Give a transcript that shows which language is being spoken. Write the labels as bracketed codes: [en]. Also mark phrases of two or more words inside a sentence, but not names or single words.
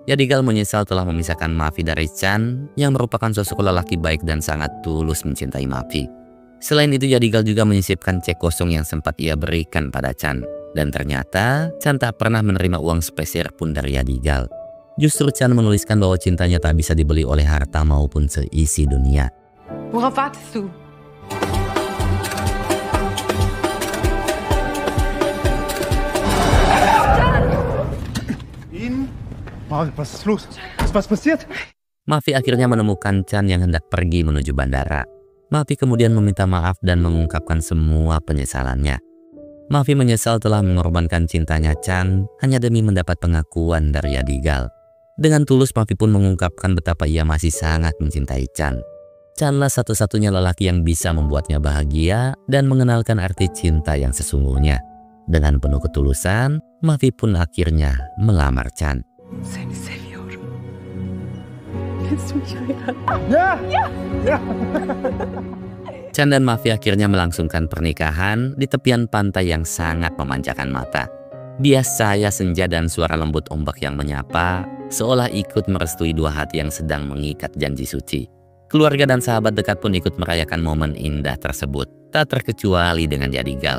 [id] Yadigal menyesal telah memisahkan Mavi dari Chan yang merupakan sosok lelaki baik dan sangat tulus mencintai Mavi. Selain itu, Yadigal juga menyisipkan cek kosong yang sempat ia berikan pada Chan. Dan ternyata Chan tak pernah menerima uang sepeser pun dari Yadigal. Justru Chan menuliskan bahwa cintanya tak bisa dibeli oleh harta maupun seisi dunia. [de] Worauf wartest du? Mavi, was ist los? Was passiert? [id] Mavi akhirnya menemukan Chan yang hendak pergi menuju bandara. Mavi kemudian meminta maaf dan mengungkapkan semua penyesalannya. Mavi menyesal telah mengorbankan cintanya Chan hanya demi mendapat pengakuan dari Yadigal. Dengan tulus Mavi pun mengungkapkan betapa ia masih sangat mencintai Chan. Chanlah satu-satunya lelaki yang bisa membuatnya bahagia dan mengenalkan arti cinta yang sesungguhnya. Dengan penuh ketulusan, Mavi pun akhirnya melamar Chan. [tr] Seni seviyorum. [de] Willst du mich heiraten? Ja! Ja! Ja! [id] Chan dan Mavi akhirnya melangsungkan pernikahan di tepian pantai yang sangat memanjakan mata. Bias cahaya senja dan suara lembut ombak yang menyapa, seolah ikut merestui dua hati yang sedang mengikat janji suci. Keluarga dan sahabat dekat pun ikut merayakan momen indah tersebut, tak terkecuali dengan Yadigal.